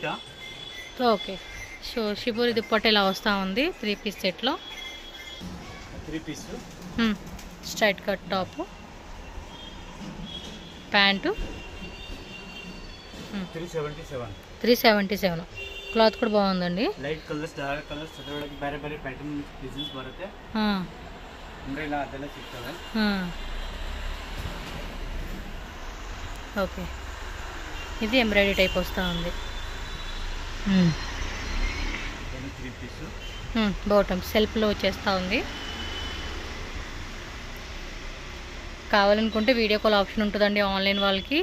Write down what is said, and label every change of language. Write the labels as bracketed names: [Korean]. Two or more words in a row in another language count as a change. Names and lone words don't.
[Telugu] ఓకే, సో షిబూరి దుప్పట్ట ఇలా వస్తూ ఉంది 3 [English] piece setలో. [Telugu] 3 పీస్ [English] straight cut top, [Telugu] ప్యాంటు 377. క్లాత్ కూడా బాగుందండి. [English] light colors, dark colors, [Kannada] ಅದರೊಳಗೆ ಬೇರೆ ಬೇರೆ [English] pattern designs [Kannada] ಬರುತ್ತೆ. ಅಂದ್ರೆ ಇಲ್ಲ ಅದೆಲ್ಲ ಸಿಗ್ತವೆ. [Telugu] ఓకే, ఇది [English] embroidery type [Telugu] వస్తూ ఉంది. [English] bottom selfలో [Telugu] వచ్చేస్తూ ఉంది. కావాలనుకుంటే [English] video call option [Telugu] ఉంటుందండి ఆన్లైన్ వాళ్ళకి.